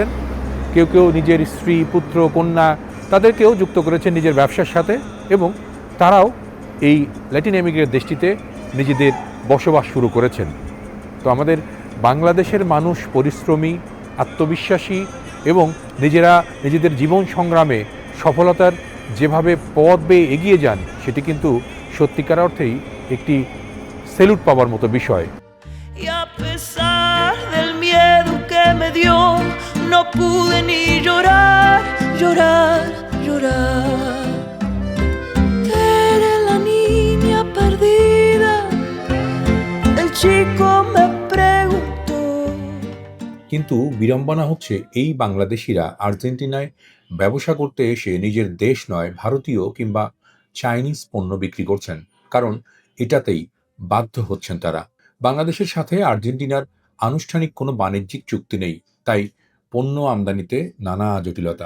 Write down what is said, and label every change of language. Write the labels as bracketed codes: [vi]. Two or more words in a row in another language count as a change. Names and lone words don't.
[bn] কেউ কেউ নিজের স্ত্রী, পুত্র, কন্যা তাদেরকেও যুক্ত করেছেন নিজের ব্যবসার সাথে, এবং তারাও এই ল্যাটিন আমেরিকার দেশটিতে নিজেদের বসবাস শুরু করেছেন। তো আমাদের বাংলাদেশের মানুষ পরিশ্রমী, আত্মবিশ্বাসী, এবং নিজেরা নিজেদের জীবন সংগ্রামে সফলতার যেভাবে পথ বেয়ে এগিয়ে যান, সেটি কিন্তু সত্যিকার অর্থেই একটি সেলুট পাওয়ার মতো বিষয়। [es] Y a pesar del miedo que me dio, no pude ni llorar, llorar, llorar. Eres la niña perdida, el chico me preguntó. [bn] কিন্তু বিড়ম্বনা হচ্ছে, এই বাংলাদেশিরা আর্জেন্টিনায় ব্যবসা করতে এসে নিজের দেশ নয়, ভারতীয় কিংবা চাইনিজ পণ্য বিক্রি করছেন, কারণ এটাতেই বাধ্য হচ্ছেন তারা। বাংলাদেশের সাথে আর্জেন্টিনার আনুষ্ঠানিক কোনো বাণিজ্যিক চুক্তি নেই, তাই পণ্য আমদানিতে নানা জটিলতা।